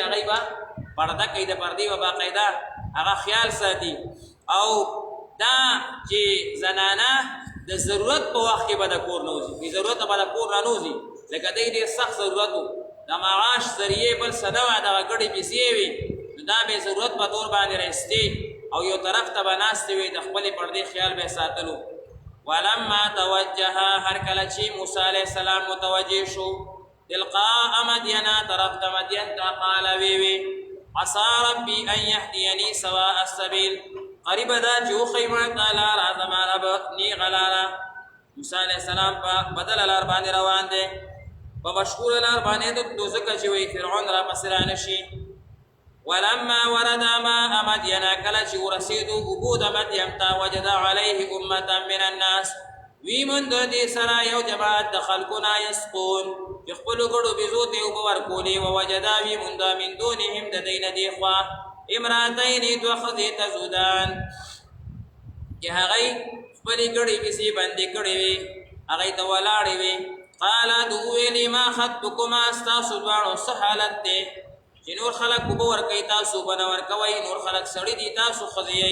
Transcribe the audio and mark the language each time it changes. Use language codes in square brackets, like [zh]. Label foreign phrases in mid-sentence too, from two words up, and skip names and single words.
[ps] هغې به پرده کوي د پردې به باقاعده هغه خیال ساتي او دا چې زنانه د ضرورت په وخت کې به د کور نه وځي بې ضرورته به د کور نه وځي لکه دی ډېر سخت ضرورت و د معاش ذریعې بل څه نه وه دغه ګډې پیسې وي نو دا بې ضرورت په طور باندې رایستې او یو طرف ته به ناستې وي د خپلې پردې خیال به یې ساتلو [ar] ولما توجه [ps] هر کله چې موسی [ar] علیه السلام [ps] متوجه شو [ar] تلقاء مدینه [ps] طرف د مدین ته قال وی [ar] عسى ربي ان يهديني سواء السبيل [ps] قریب دا چې وښیي ما ته لاره زما رب نیغه لاره موسی [ar] علیه السلام [ps] په بدله لار باندې روان دی په مشهوره لار باندې د ځکه چې وایي فرعون را پسې رانشي [ar] ولما ورد ماء مدین [ps] کله چې ورسېدو اوبو د مدین ته [ar] وجد علیه امة من الناس [ps] وی موند دې سره یو جماعت د خلکو نه یسقون چې خپلو ګړو بېزو ته اوبه ورکولې ووجدا وی موند [ar] من دونهم [ps] د دوی نه دې خوا امراتین دوه ښځې تذودان چې هغې خپلې ګړې پسې بندې کړې وې هغې ته ولاړې وې. قال دو ویلې [ar] ما خطبکما [ps] ستاسو دواړو څه حالت دی چې نور خلک اوبه ورکوي تاسو اوبه نه ورکوئ، نور خلک سړي دي تاسو ښځې یئ.